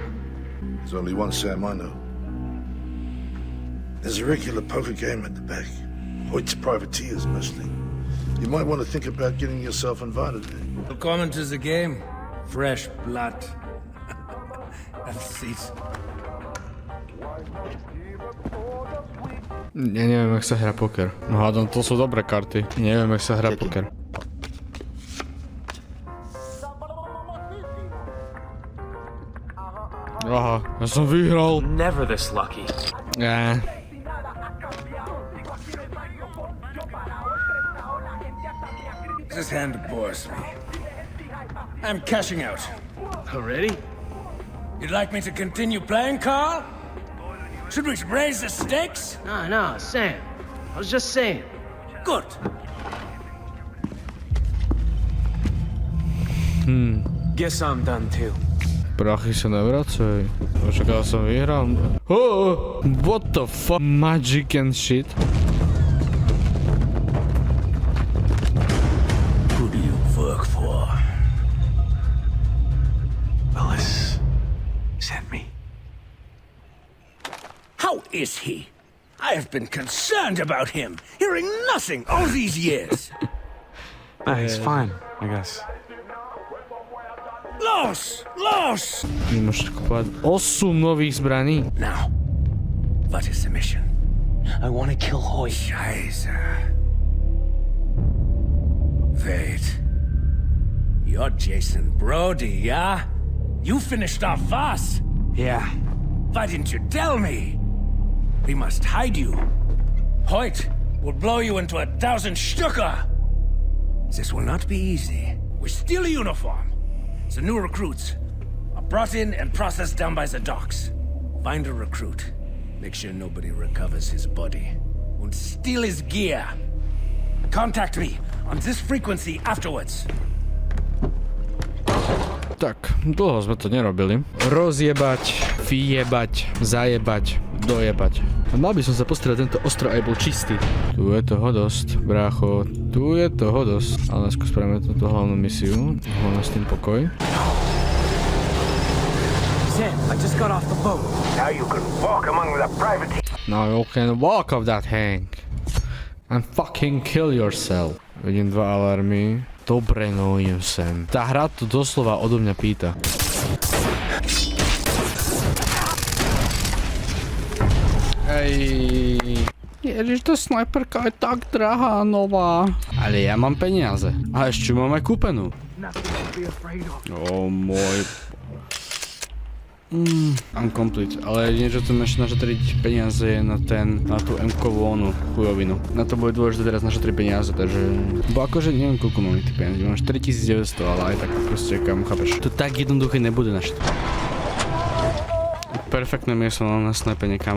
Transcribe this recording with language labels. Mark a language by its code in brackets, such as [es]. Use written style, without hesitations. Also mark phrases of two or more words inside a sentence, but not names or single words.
[en] There's only one Sam I know. There's a regular poker game at the back. Hoyt's privateers mostly. You might want to think about getting yourself invited there. Welcome to the game. Fresh blood. Have a seat. [sk] Ja neviem, jak sa hrá poker. No hádam, to sú dobré karty. Neviem, jak sa hrá poker. Aha, ja som vyhral. [en] Never this lucky. This hand bores me. I'm cashing out. Already? You'd like me to continue playing, Carl? Should we raise the stakes? No, Sam. I was just saying. Good. Guess I'm done too. [sk] Prachy sa nevracaj. Očakal som vyhral. [en] Oh, what the fuck? Magic and shit. Who do you work for? Willis sent me. How is he? I I've been concerned about him, hearing nothing all these years. He's fine, I guess. Los! [sk] Nemôžeš kupovať 8 nových zbraní. [en] Now, what is the mission? I want to kill Hoyt. Scheiße. Wait. You're Jason Brody, yeah? You finished off Voss? Yeah. Why didn't you tell me? We must hide you. Hoyt will blow you into 1,000 Stücke. This will not be easy. We steal a uniform. The new recruits are brought in and processed down by the docks. Find a recruit. Make sure nobody recovers his body. And steal his gear. Contact me on this frequency afterwards. [sk] Tak, dlho sme to nerobili. Rozjebať, vyjebať, zajebať, dojebať. A mal by som sa postrieť, tento ostrov aj bol čistý. Tu je toho dosť, brácho. Tu je toho dosť. Ale skôr spravíme túto hlavnú misiu. Hlavne s tým pokoj. [en] Sam, I just got off the boat. Now you can walk among the privateers. Now you can walk off that Hank. And fucking kill yourself. [sk] Vidím 2 alarmy. Dobre, no idem sem. Tá hra to doslova odo mňa pýta. Ej. Ježiš, tá snajperka je tak drahá, nová. Ale ja mám peniaze. A ešte mám aj kúpenú. Môj... [en] I'm complete, [sk] ale jedine, že chcem ešte našetriť peniaze na tú M-kovú onu chujovinu. Na to bude dôležité teraz našetriť peniaze, takže... Bo akože neviem, koľko mám tých peniazí, mám 4900, ale aj tak proste, kam chápeš. To tak jednoduché nebude našetriť. Perfektné miesto na snajpenie, kamo.